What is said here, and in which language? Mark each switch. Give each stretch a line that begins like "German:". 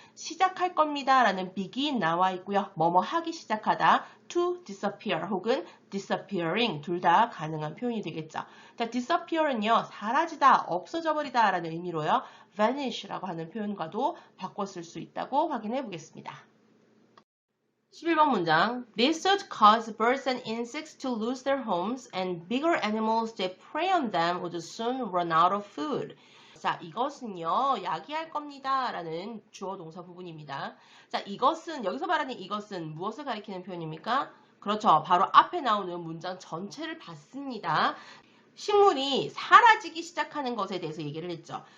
Korean: 시작할 겁니다 라는 begin 나와 있고요. 뭐뭐 하기 시작하다
English: to disappear
Korean: 혹은 disappearing 둘 다 가능한 표현이 되겠죠. 자, disappear은요. 사라지다, 없어져 버리다 라는 의미로요. vanish라고 하는 표현과도 바꿔 쓸 수 있다고 확인해 보겠습니다. 11번 문장.
English: This would cause birds and insects to lose their homes and bigger animals that prey on them would soon run out of food.
Korean: 자, 이것은요, 야기할 겁니다. 라는 주어 동사 부분입니다. 자, 이것은, 여기서 말하는 이것은 무엇을 가리키는 표현입니까? 그렇죠. 바로 앞에 나오는 문장 전체를 봤습니다. 식물이 사라지기 시작하는 것에 대해서 얘기를 했죠.